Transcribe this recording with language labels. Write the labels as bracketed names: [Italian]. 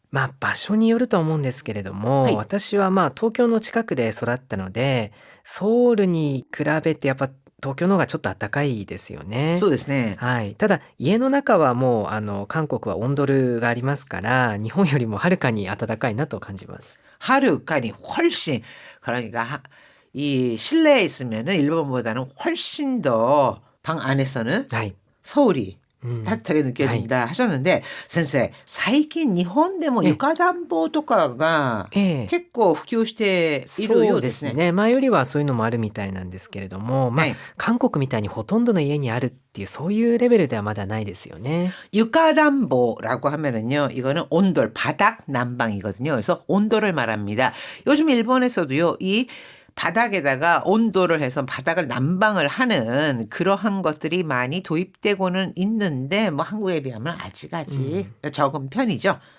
[Japanese] 場所によると思うんですけれども、はい私は東京の近くで育ったので、ソウルに比べてやっぱ東京の方がちょっと暖かいですよね。そうですね。はい。ただ家の中はもう韓国は온돌がありますから、日本よりもはるかに暖かいなと感じます。 [Korean] 하루까지 훨씬 그러니까 이 실내에 있으면은 일본보다는 훨씬 더 방 안에서는 [Japanese] はい。 [Korean] 서울이 [Japanese] うん。 [Korean] 따뜻하게 느껴진다 하셨는데, 선생, 最近日本でも床暖房とかが [Japanese] ええ。結構普及しているよそううでね。ですすね。前よりはそういうのもあるみたいなんですけれども、はい。韓国みたいにほとんどの家にあるっていうそういうレベルではまだないですよね。 [Korean] 육가담보라고 하면은요, 이거는 온돌, 바닥 난방이거든요. 그래서 온돌을 말합니다. 요즘 일본에서도요, 이 바닥에다가 온돌을 해서 바닥을 난방을 하는 그러한 것들이 많이 도입되고는 있는데, 뭐 한국에 비하면 아직 적은 편이죠.